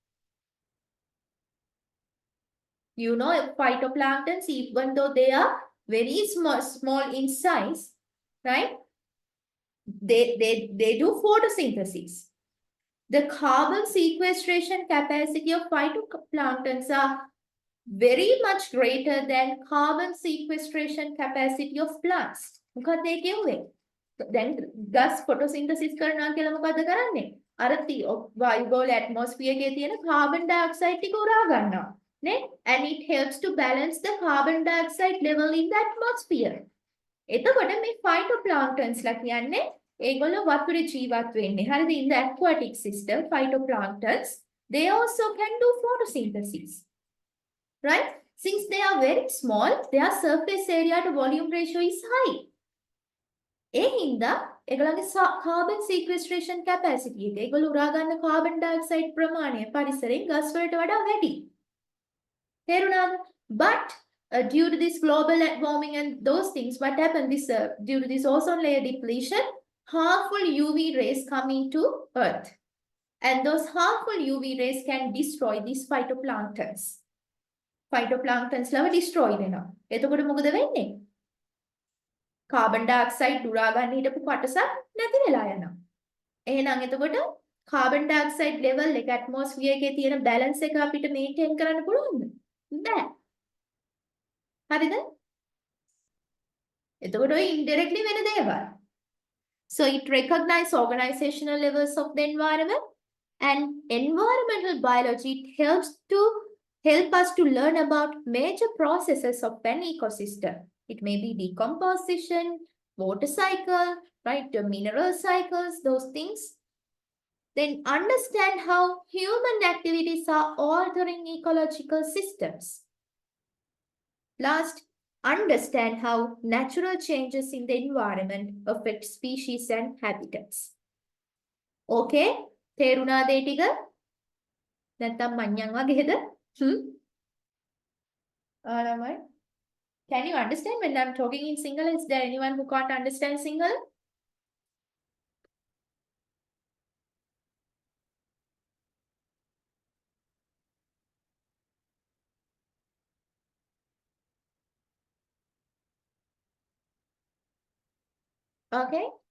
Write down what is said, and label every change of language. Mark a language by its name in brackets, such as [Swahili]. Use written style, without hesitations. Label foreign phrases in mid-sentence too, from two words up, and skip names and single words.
[English] You know, phytoplanktons, even though they are very small in size, right? They do photosynthesis. The carbon sequestration capacity of phytoplanktons are very much greater than carbon sequestration capacity of plants. [Sinhala] මොකක්ද ඒ කියන්නේ? දැන් ගස් photosynthesis කරනවා කියලා මොකද්ද කරන්නේ? අර වායුගෝල atmosphere එකේ තියෙන [English] carbon dioxide [Sinhala] ටික උරා ගන්නවා. නේ? [English] And it helps to balance the carbon dioxide level in the atmosphere. [Sinhala] එතකොට මේ phytoplanktons ලා කියන්නේ ඒගොල්ලෝ වතුරේ ජීවත් වෙන්නේ. හරිද? [English] In the aquatic system, phytoplanktons, they also can do photosynthesis. Right? Since they are very small, their surface area to volume ratio is high. [Sinhala] ඒ හින්දා ඒගොල්ලන්ගේ [English] carbon sequestration capacity [Sinhala] එක ඒගොල්ලෝ උරා ගන්න [English] carbon dioxide [Sinhala] ප්‍රමාණය පරිසරයෙන් ගස් වලට වඩා වැඩි. තේරුණාද? [English] But due to this global warming and those things, what happened is due to this ozone layer depletion, harmful UV rays come into Earth. And those harmful UV rays can destroy these phytoplanktons. [Sinhala] Phytoplanktons ලව destroy වෙනවා. එතකොට මොකද වෙන්නේ? Carbon dioxide උරා ගන්න හිටපු කොටසක් නැති වෙලා යනවා. එහෙනම් එතකොට [English] carbon dioxide level [Sinhala] එක atmosphere එකේ තියෙන balance එක අපිට maintain කරන්න පුළුවන්ද? බෑ. හරිද? එතකොට ඔය indirectly වෙන දේවල්. [English] So it recognizes organizational levels of the environment, and environmental biology help us to learn about major processes of an ecosystem. It may be decomposition, water cycle, right? The mineral cycles, those things. Then understand how human activities are altering ecological systems. Last, understand how natural changes in the environment affect species and habitats. [Sinhala] Okay? තේරුණාද ඒ ටික? නැත්තම් මඤ්ඤං වගේද? ළමයි. [English] Can you understand when I'm talking in Sinhala? Is there anyone who can't understand Sinhala? Okay.